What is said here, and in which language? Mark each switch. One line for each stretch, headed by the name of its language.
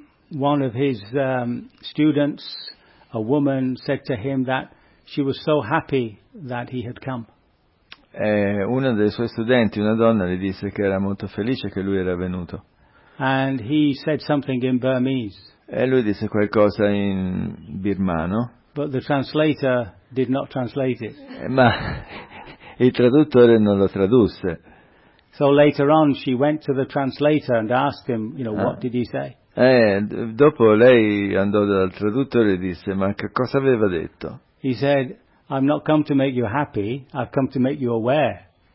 English: one of his students, a woman, said to him that she was so happy that he had come.
Italian: E uno dei suoi studenti, una donna, gli disse che era molto felice che lui era venuto.
English: And he said something in Burmese.
Italian: E lui disse qualcosa in birmano.
English: But the translator did not translate it.
Italian: Ma il traduttore non lo tradusse.
English: So later on she went to the translator and asked him, you know, what did he say?
Italian: Dopo lei andò dal traduttore e disse, ma che cosa aveva detto?
English: He said, I'm not come to make you happy, I've come to make you aware.